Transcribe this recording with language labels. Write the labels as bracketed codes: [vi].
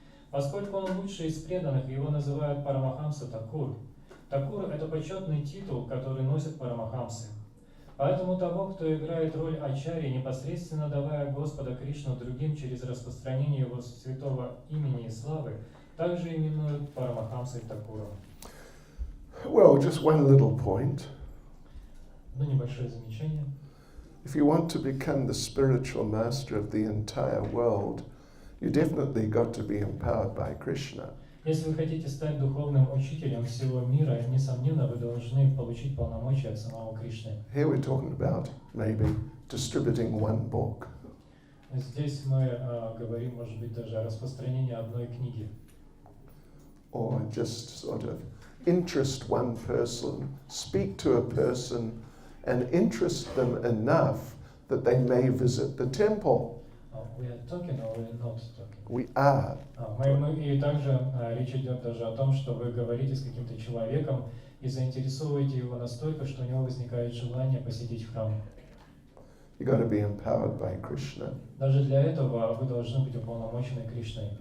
[ru] Поскольку он лучший из преданных, его называют Парамахамса Такур. Такур – это почетный титул, который носят парамахамсы. Поэтому того, кто играет роль ачарьи, непосредственно давая Господа Кришну другим через распространение его святого имени и славы, также именуют Парамахамсой Такуром. [en] Well, just one little point. [ru] Ну, небольшое замечание. [en] If you want to become the spiritual master of the entire world, you definitely got to be empowered by Krishna. [ru] Если вы хотите стать духовным учителем всего мира, несомненно, вы должны получить полномочия от самого Кришны. [en] Here we're talking about maybe distributing one book. [ru] Здесь мы говорим, может быть, даже о распространении одной книги. [en] Or just sort of interest one person, speak to a person, and interest them enough that they may visit the temple. We are talking or we are not talking? We are. [ru] И также речь идет даже о том, что вы говорите с каким-то человеком и заинтересовываете его настолько, что у него возникает желание посетить храм. [en] You got to be empowered by Krishna. [ru] Даже для этого вы должны быть уполномочены Кришной.